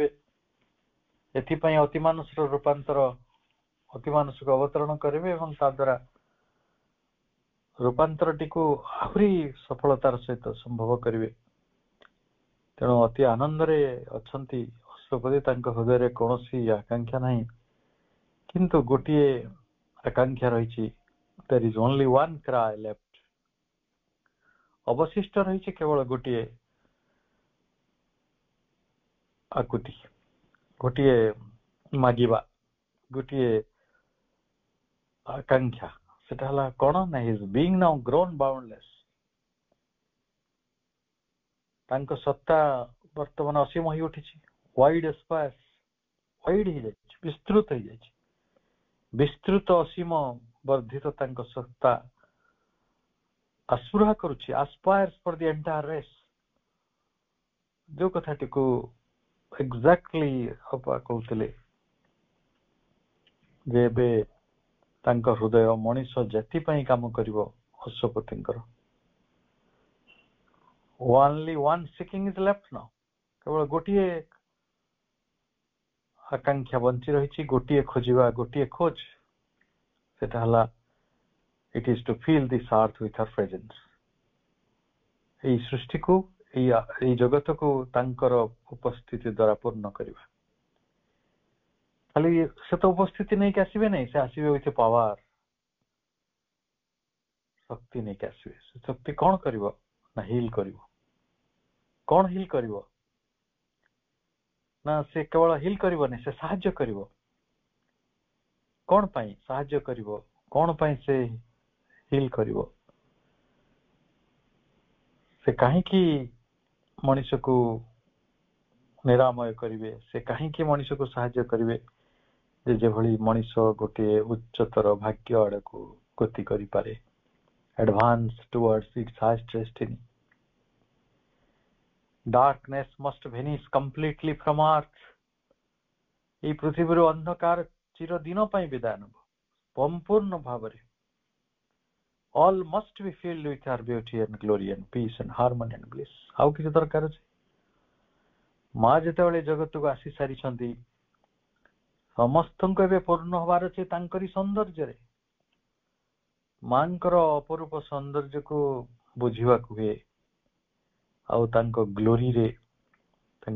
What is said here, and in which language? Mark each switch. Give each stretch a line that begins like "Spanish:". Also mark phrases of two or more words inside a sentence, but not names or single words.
Odia: ଏଥିପାଇଁ ଅତିମାନସର ରୂପାନ୍ତର, ଅତିମାନସକୁ ଅବତରଣ କରିବେ ଏବଂ ତା ଦ୍ୱାରା ରୂପାନ୍ତରଟିକୁ ଆହୁରି ସଫଳତାର ସହିତ ସମ୍ଭବ କରିବେ। ତେଣୁ ଅତି ଆନନ୍ଦରେ ଅଛନ୍ତି ଅଶ୍ୱପତି। ତାଙ୍କ ହୃଦୟରେ କୌଣସି ଆକାଂକ୍ଷା ନାହିଁ, କିନ୍ତୁ ଗୋଟିଏ ଆକାଂକ୍ଷା ରହିଛି,
English: there is only one cry left,
Odia: ଅବଶିଷ୍ଟ ରହିଛି କେବଳ ଗୋଟିଏ ଆକୁତି, ଗୋଟିଏ ମାଗିବା, ଗୋଟିଏ ଆକାଂକ୍ଷା। ସେଟା ହେଲା କଣ ନା
English: his being now grown boundless,
Odia: ତାଙ୍କ ସତ୍ତା ବର୍ତ୍ତମାନ ଅସୀମ ହୋଇ ଉଠିଛି,
English: wide aspires,
Odia: wide ହେଇଯାଇଛି, ବିସ୍ତୃତ ହେଇଯାଇଛି, ବିସ୍ତୃତ ଅସୀମ ବର୍ଦ୍ଧିତ ତାଙ୍କ ସତ୍ତା ଆସ୍ପୃହା କରୁଛି,
English: aspires for the entire race।
Odia: ଯୋଉ କଥାଟିକୁ ଏକ୍ଜାକ୍ଟଲି ଅପା କହୁଥିଲେ ଯେ ଏବେ ତାଙ୍କ ହୃଦୟ ମଣିଷ ଜାତି ପାଇଁ କାମ କରିବ।
English: ଅଶ୍ୱପତିଙ୍କର only one seeking is left now,
Odia: କେବଳ ଗୋଟିଏ ଆକାଂକ୍ଷା ବଞ୍ଚି ରହିଛି, ଗୋଟିଏ ଖୋଜିବା, ଗୋଟିଏ ଖୋଜ। ସେଟା ହେଲା
English: it is to fill this earth with her presence।
Odia: ଏହି ସୃଷ୍ଟିକୁ, ଏହି ଜଗତକୁ ତାଙ୍କର ଉପସ୍ଥିତି ଦ୍ୱାରା ପୂର୍ଣ୍ଣ କରିବା। ଖାଲି ସେ ତ ଉପସ୍ଥିତି ନେଇକି ଆସିବେ ନାହିଁ, ସେ ଆସିବେ
English: with power,
Odia: ଶକ୍ତି ନେଇକି ଆସିବେ। ସେ ଶକ୍ତି କଣ କରିବ ନା ହିଲ୍ କରିବ। କଣ ହିଲ୍ କରିବ ନା ସେ କେବଳ ହିଲ୍ କରିବନି, ସେ ସାହାଯ୍ୟ କରିବ। କଣ ପାଇଁ ସାହାଯ୍ୟ କରିବ, କଣ ପାଇଁ ସେ ହିଲ୍ କରିବ? ସେ କାହିଁକି ମଣିଷକୁ ନିରାମୟ କରିବେ, ସେ କାହିଁକି ମଣିଷକୁ ସାହାଯ୍ୟ କରିବେ ଯେ ଯେଭଳି ମଣିଷ ଗୋଟିଏ ଉଚ୍ଚତର ଭାଗ୍ୟ ଆଡକୁ ଗତି କରିପାରେ,
English: advance towards its highest destiny। darkness must vanish completely from earth।
Odia: ଏହି ପୃଥିବୀରୁ ଅନ୍ଧକାର ଚିର ଦିନ ପାଇଁ ବିଦାୟ ନେବ ସମ୍ପୂର୍ଣ୍ଣ ଭାବରେ।
English: all must be filled with her beauty and glory and peace and harmony and bliss।
Odia: ଆଉ କିଛି ଦରକାର ଅଛି? ମା ଯେତେବେଳେ ଜଗତକୁ ଆସି ସାରିଛନ୍ତି, ସମସ୍ତଙ୍କୁ ଏବେ ପୂର୍ଣ୍ଣ ହବାର ଅଛି ତାଙ୍କରି ସୌନ୍ଦର୍ଯ୍ୟରେ। ମାଙ୍କର ଅପରୂପ ସୌନ୍ଦର୍ଯ୍ୟକୁ ବୁଝିବାକୁ ହୁଏ, ଆଉ ତାଙ୍କ ଗ୍ଲୋରିରେ, ତାଙ୍କ